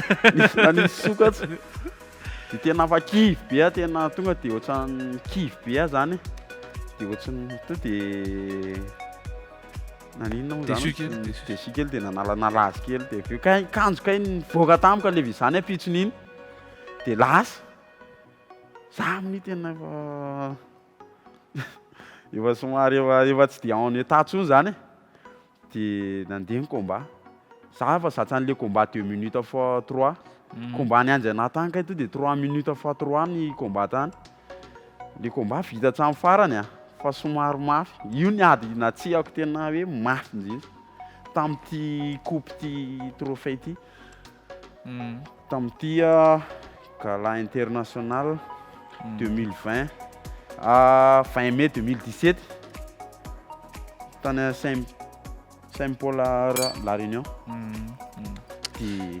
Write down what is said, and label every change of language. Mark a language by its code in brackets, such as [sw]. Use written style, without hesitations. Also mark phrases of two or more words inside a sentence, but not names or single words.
[mg] nisy sokatra de tena fa kivy be tena tonga de ohatrany kivy be zany de ohatrany to de naninona moa zany de si kely de nalazy kely de aveo kanjo kay nivoaka tamika le vizany ampitsony iny de lasa za amin'ny tena efa somary efa tsy de [fr] en état [mg] tsony zany de nandeha ny combat za fa zatsa an'le combat 2 [fr] minutes fois 3 [mg] combat ny anjana tany kay to de 3 [fr] minutes fois 3 [mg] ny combat tany le combat vita hatramin'ny farany fa somary mafy io niady natsiako tena hoe mafy indrindra tam'ty coupe ty trophée ty tam'ty [fr] gala international [mg] 2020 20 mai 2017 tany Saint-Paul la Réunion de